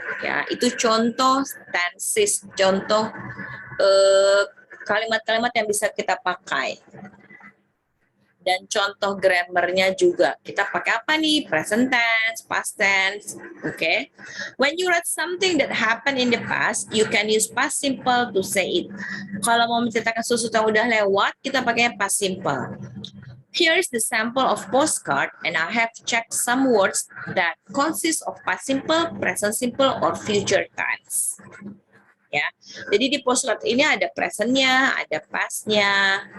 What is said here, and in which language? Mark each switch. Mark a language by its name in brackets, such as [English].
[Indonesian] Ya, itu contoh tenses, contoh kalimat-kalimat yang bisa kita pakai. Dan contoh grammarnya juga. Kita pakai apa nih? Present tense, past tense. Okay? [English] When you write something that happened in the past, you can use past simple to say it. [Indonesian] Kalau mau menceritakan sesuatu yang udah lewat, kita pakai past simple. [English] Here is the sample of postcard, and I have checked some words that consist of past simple, present simple, or future tense. [Indonesian] Ya, jadi di postcard ini ada presentnya, ada pastnya.